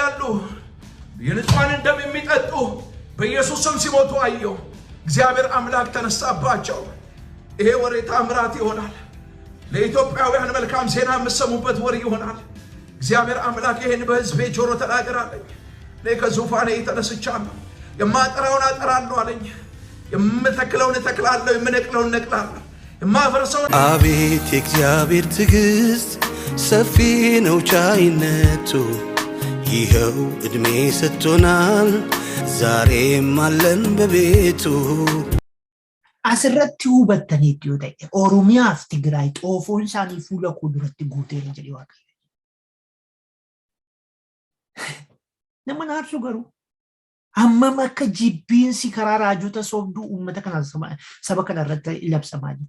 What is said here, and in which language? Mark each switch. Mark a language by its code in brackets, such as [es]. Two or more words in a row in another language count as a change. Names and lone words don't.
[am] ያሉ የንጹሃንን ደም የሚጠጡ በኢየሱስ ስም ሲሞቱ አየሁ። እግዚአብሔር አምላክ ተነሳባቸው። ይሄ ወሬ ታምራት ይሆናል። ለኢትዮጵያውያን መልካም ዜና የምሰሙበት ወሬ ይሆናል። እግዚአብሔር አምላክ ይሄን በሕዝቤ ጆሮ ተናገራለኝ። እኔ ከዙፋኔ ተነስቻለሁ። የማጠራውን አጠራለሁ አለኝ። የምተክለውን እተክላለሁ፣ የምነቅለውን እነቅላለሁ፣ የማፈርሰውን። አቤት የእግዚአብሔር ትዕግስት ሰፊ ነው ቻይነቱ፣ ይኸው እድሜ ሰጥቶናል ዛሬም አለን በቤቱ። [om] asirratti hubattaniitti yoo ta'e Oromiyaaf Tigraay xoofoon isaanii fuula koo duratti guuteera jedhee Waaqayyo. Nama naarsu garuu hammam akka jibbiinsi karaa raajota sobduu uummata kana saba kana irratti labsamaa jiru.